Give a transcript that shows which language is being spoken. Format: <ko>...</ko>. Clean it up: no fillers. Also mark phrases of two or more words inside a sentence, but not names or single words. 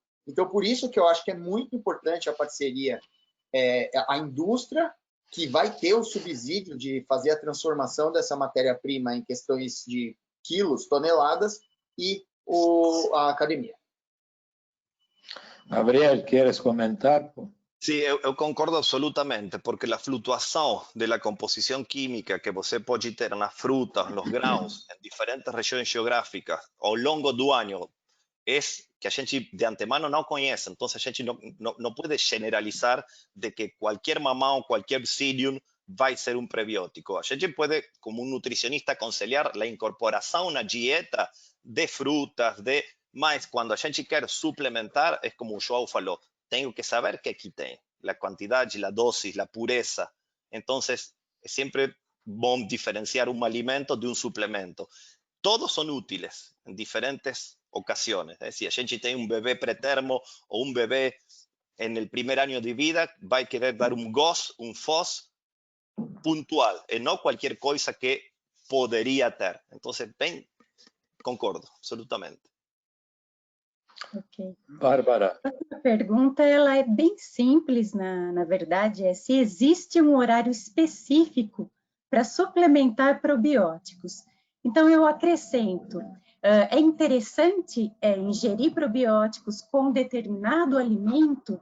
<pt>Então, por isso que eu acho que é muito importante a parceria, a indústria que vai ter o subsídio de fazer a transformação dessa matéria-prima em questões de quilos, toneladas, e a academia. Gabriel,</pt> <es>¿quieres comentar? Sí,</es> <pt>eu concordo absolutamente, porque la flutuação da composição química que você pode ter nas frutas, nos grãos, em diferentes regiões geográficas, ao longo do ano, é que a gente</pt> <es>de antemano</es> <pt>não conhece. Então, a gente não pode generalizar de que qualquer mamão, qualquer psyllium vai ser um prebiótico. A gente pode, como um nutricionista, aconselhar a incorporação na dieta de frutas, mas quando a gente quer suplementar, é como o João falou,</pt> <es>tengo que saber que aquí tem, la cantidad, la dosis, la pureza. Entonces, es siempre bom diferenciar un alimento de un suplemento. Todos son útiles en diferentes ocasiones. Si</es> <pt>a gente tem</pt> <es>un bebé pretermo o un bebé en el primer año de vida, va a querer dar un GOS, un FOS puntual, y no cualquier cosa que podría ter. Entonces,</es> <pt>bem, concordo, absolutamente. Ok. Bárbara. A pergunta ela é bem simples, na verdade, é se existe um horário específico para suplementar probióticos. Então, eu acrescento, é interessante ingerir probióticos com determinado alimento?</pt>